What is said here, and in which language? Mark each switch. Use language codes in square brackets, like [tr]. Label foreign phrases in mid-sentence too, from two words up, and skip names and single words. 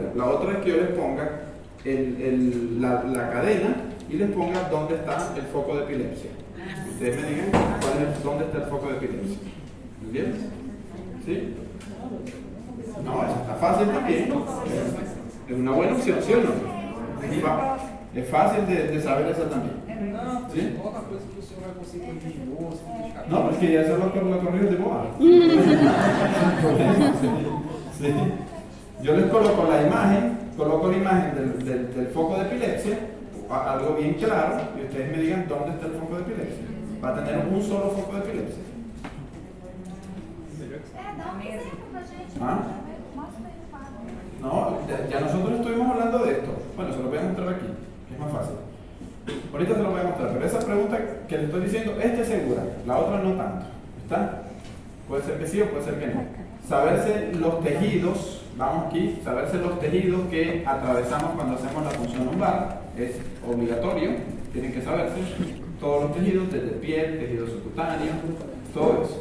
[es] La otra es que yo les ponga la cadena y les ponga dónde está el foco de epilepsia. Ustedes me digan dónde está el foco de epilepsia. ¿Bien? ¿Sí? No, eso está fácil también. Es una buena opción, ¿sí o no? Es fácil de saber eso también. ¿Sí? [pt] Coloca coisa que o senhor vai conseguir corrigir boa, simplificar. [es] No, pero es que ya eso lo corrijo de moda. Sí. Yo les coloco la imagen del foco de epilepsia, algo bien claro, y ustedes me digan dónde está el foco de epilepsia. Va a tener un solo foco de epilepsia. [pt] Dá um exemplo pra gente. Ah? Mostra aí o quadro. [es] No, ya nosotros estuvimos hablando de esto. Bueno, se lo voy a mostrar aquí, que es más fácil. Ahorita se lo voy a mostrar, pero esa pregunta que le estoy diciendo, esta es segura, la otra no tanto. ¿Está? Puede ser que sí o puede ser que no. Saberse los tejidos, vamos aquí, saberse los tejidos que atravesamos cuando hacemos la punción lumbar es obligatorio, tienen que saberse todos los tejidos, desde piel, tejido subcutáneo, todo eso.